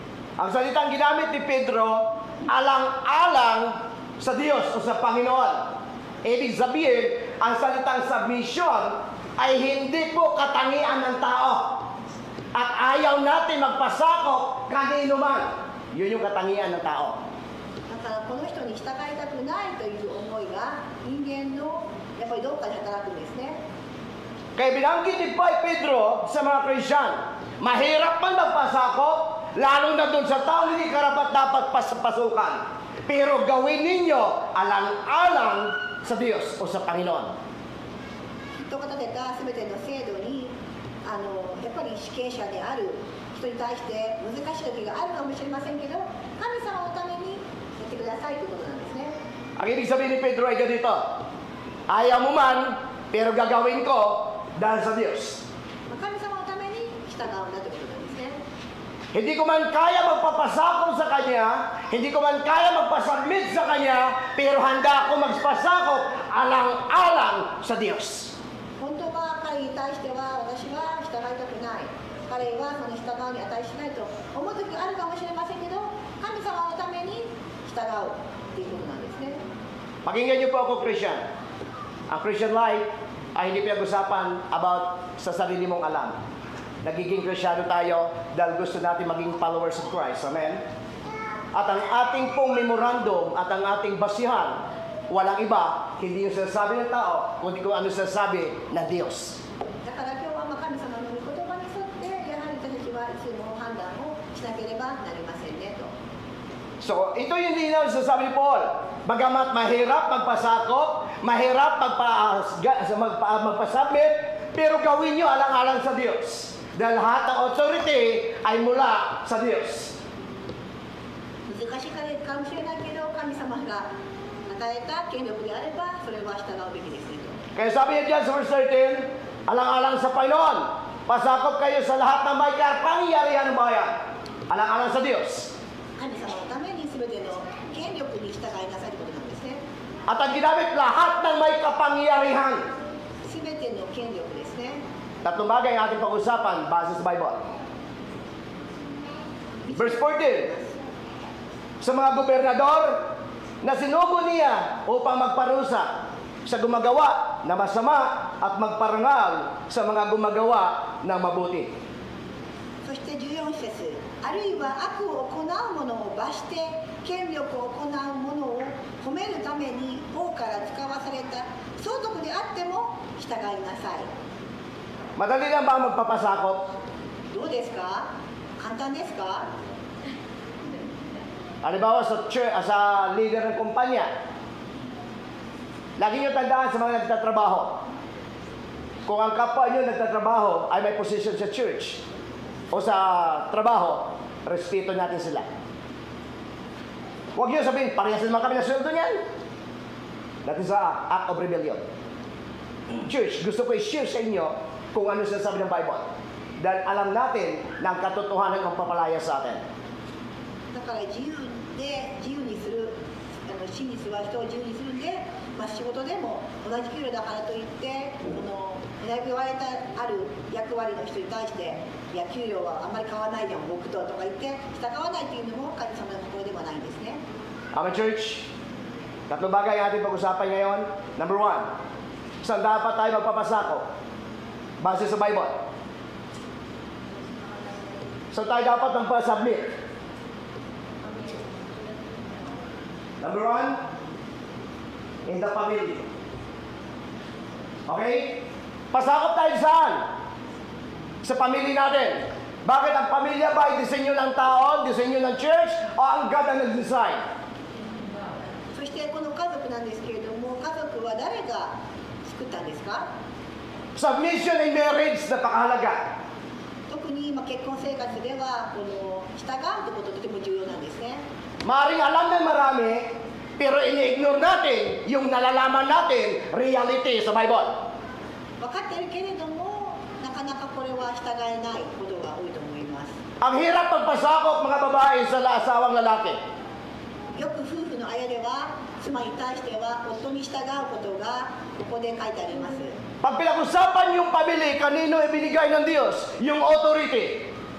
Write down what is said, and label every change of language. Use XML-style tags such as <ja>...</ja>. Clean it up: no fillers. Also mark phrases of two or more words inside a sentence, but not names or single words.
<tl>Ang salitang ginamit ni Pedro, alang-alang sa Diyos o sa Panginoon. Ibig sabihin, ang salitang submission ay hindi po katangian ng tao. At ayaw natin magpasakop kanino man. Yun yung katangian ng tao.</tl> <ja>だからこの人に従いたくないという思いが人間のやっぱりどっかで働くんですね。</ja> <tl>Kaya binanggit ni Pedro sa mga Christian, mahirap man magpasakop, lalo na doon sa tao hindi karapat dapat pasukan. Pero gawin ninyo alang-alang sa Diyos o sa Panginoon.</tl> <ja>人が立てた全ての制度にやっぱり主権者である人に対して難しい時があるかもしれませんけど、神様のためにやってくださいということなんですね。</ja> <tl>Ang ibig sabihin ni Pedro ay ganito, ayaw mo man, pero gagawin ko dahil sa Diyos.</tl> <ja>神様のために従うんだということなんですね。</ja> <tl>Hindi ko man kaya magpapasakop sa Kanya, hindi ko man kaya magpasubmit sa Kanya, pero handa ako magpasakop alang-alang sa Diyos.</tl> <ja>本当は彼に対しては私は従いたくない、彼はその従うに値しないと思う時があるかもしれませんけど、神様のために従うっていうことなんですね。</ja> <tl>Pakinggan niyo po ako, Christian. Ang</tl> <en>Christian life</en> <tl>ay hindi pinag-usapan about sa sarili mong alam. Nagiging Kristyano tayo dahil gusto natin maging</tl> <en>followers of Christ.</en> <tl>Amen? At ang ating pong memorandum at ang ating basihan, walang iba, hindi yung sinasabi ng tao, kundi kung ano sinasabi ng Diyos.</tl> <ja>だから今日は神様の御言葉に沿ってやはり私たちはいつも判断をしなければなりませんねと。</ja> <tl>So, ito yung linaw sa sabi ni Paul. Bagamat mahirap magpasakop, mahirap magpasubmit, pero gawin nyo alang-alang sa Diyos. Dahil lahat ng authority ay mula sa Diyos.</tl> <ja>難しいかもしれないけど、神様が与えた権力であればそれは従うべきですねと。</ja> <tl>Kaya sabi niya dyan sa verse 13, alang-alang sa Panginoon, pasakop kayo sa lahat ng may kapangyarihan ng bayan. Alang-alang sa Diyos.</tl> <ja>神様のために全ての権力に従いなさいということなんですね。</ja> <tl>At ang ginamit lahat ng may kapangyarihan.</tl> <ja>全ての権力ですね。</ja> <tl>Tatlong bagay ang ating pag-usapan base sa Bible. Verse 14, sa mga gobernador na sinugo niya upang magparusa sa gumagawa na masama at magparangal sa mga gumagawa ng mabuti.</tl> <ja>そして14節、あるいは悪を行う者を罰して権力を行う者を褒めるために王から使わされた相続であっても従いなさい。</ja> <tl>Madali lang ba ang magpapasakop?</tl> <ja>どうですか？簡単ですか？</ja> <tl>Halimbawa sa leader ng kumpanya, lagi nyo tandaan sa mga nagtatrabaho. Kung ang kapwa nyo nagtatrabaho ay may position sa church o sa trabaho, respeto natin sila. Huwag nyo sabihin, parehas naman kami na sweldo niyan.</tl> <en>That is an act of rebellion.</en> <tl>Church, gusto ko i-share sa inyo kung ano sinasabi ng Bible. Dahil alam natin na ang katotohanan ang papalaya sa atin.</tl> <ja>だから自由にする、真に座る人を自由にするんで、仕事でも同じ給料だからといって選びわれたある役割の人に対していや給料はあんまり変わらないじゃん僕ととか言って従わないというのも神様の心ではないんですね。</ja> <tl>Amen, church. Tatlong bagay ang ating pag-usapan ngayon. Number 1, saan dapat tayo magpapasako? Base sa Bible. Saan tayo dapat magpa-submit?</tl> <en>Number 1, in the family.</en> <tl>Okay? Pasakop tayo saan? Sa pamilya natin. Bakit ang pamilya ba ay disenyo ng tao, disenyo ng church, o ang God ang nag-design?</tl> <ja>そしてこの家族なんですけれども、家族は誰が作ったんですか？</ja> <en>Submission in marriage,</en> <tl>napakahalaga.</tl> <ja>特に今結婚生活ではこの従うということとても重要なんですね。</ja> <tl>Maring alam ng marami, pero ini-ignore natin yung nalalaman natin reality sa Bible.</tl> <ja>分かっているけれども、なかなかこれは従えないことが多いと思います。</ja> <tl>Ang hirap magpasakop mga babae sa asawang lalaki.</tl> <ja>よく夫婦の間では妻に対しては夫に従うことがここで書いてあります。</ja> <tl>Pag pinag-usapan yung pamilya, kanino ibinigay ng Diyos yung authority?</tl>